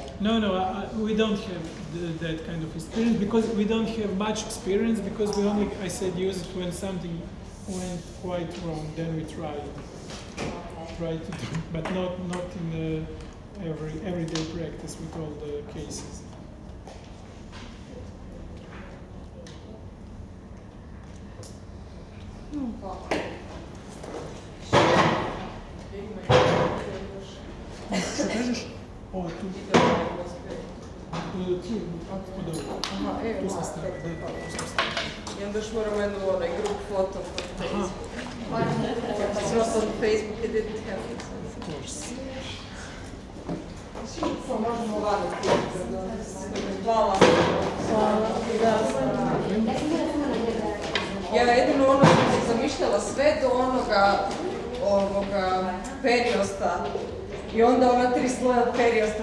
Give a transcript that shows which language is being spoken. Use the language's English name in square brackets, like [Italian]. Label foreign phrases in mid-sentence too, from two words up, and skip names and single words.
[English] No, we don't have that kind of experience because we don't have much experience because we only, I said, use it when something went quite wrong. Then we try to do, but not in the everyday practice with all the cases. [Croatian] Što kažeš? O, tu. Aha, evo, Tu sam stavio, da, tu sam stavio. I onda još moramo jednu onaj [English] group photo for Facebook. It's not on Facebook, it didn't have it. Of course. [Croatian] Možemo vaditi. Hvala. Ja jedino ono što sam zamišljala sve do ovoga periosta i onda ona 3 sloja periosta